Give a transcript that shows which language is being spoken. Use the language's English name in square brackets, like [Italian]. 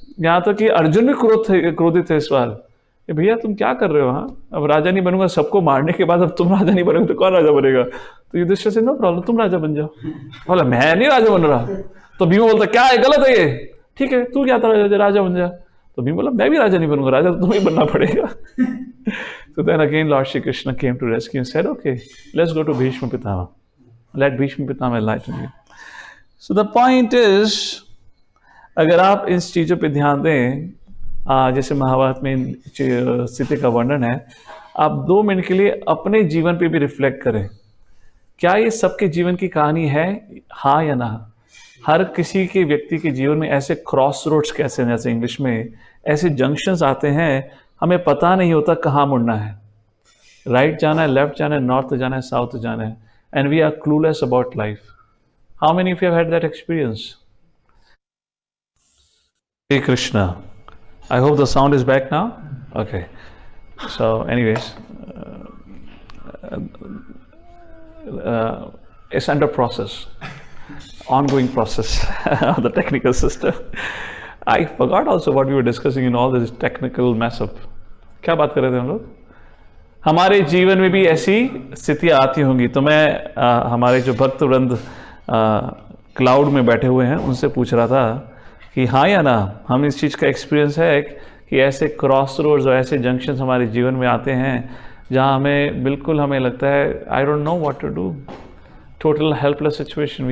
[Hindi] यहां तक कि अर्जुन भी क्रोधित थे इस बार, भैया तुम क्या कर रहे हो, हाँ अब राजा नहीं बनूंगा, सबको मारने के बाद अब तुम राजा नहीं बनोगे तो कौन राजा बनेगा? तो युधिष्ठिर से नो प्रॉब्लम, तुम राजा बन जाओ। बोला मैं नहीं राजा बन रहा। तो भीम बोलता क्या है, गलत है ये, ठीक है तू क्या था राजा बन जा। तो भीम बोला मैं भी राजा नहीं बनूंगा, राजा तो तुम्हें बनना पड़ेगा। [English] So then again Lord Shri Krishna came to rescue and said, okay, let's go to Bhishma Pitama. Let Bhishma Pitama enlighten you. [Hindi] So the point is, अगर आप इस चीज़ों पे ध्यान दें, जैसे महाभारत में स्थिति का वर्णन है, आप 2 मिनट के लिए अपने जीवन पे भी रिफ्लेक्ट करें, क्या ये सबके जीवन की कहानी है, हाँ या ना? हर किसी के व्यक्ति के जीवन में ऐसे क्रॉस रोड्स, कैसे जैसे इंग्लिश में ऐसे जंक्शंस आते हैं, हमें पता नहीं होता कहाँ मुड़ना है, राइट जाना है, लेफ्ट जाना है, नॉर्थ जाना है, साउथ जाना है, and we are clueless about life. [English] How many of you have had that experience? Hey Krishna, I hope the sound is back now. Okay, so anyways, it's under process, ongoing process of the technical system. I forgot also what we were discussing in all this technical mess up. [Hindi] क्या बात कर रहे थे हम लोग? हमारे जीवन में भी ऐसी स्थितियाँ आती होंगी। तो मैं हमारे जो भक्त वृंद क्लाउड में बैठे हुए हैं उनसे पूछ रहा था कि हाँ या ना, हम इस चीज़ का एक्सपीरियंस है कि ऐसे क्रॉस रोड्स और ऐसे जंक्शंस हमारे जीवन में आते हैं जहाँ हमें लगता है I don't know what to do, total helpless situation.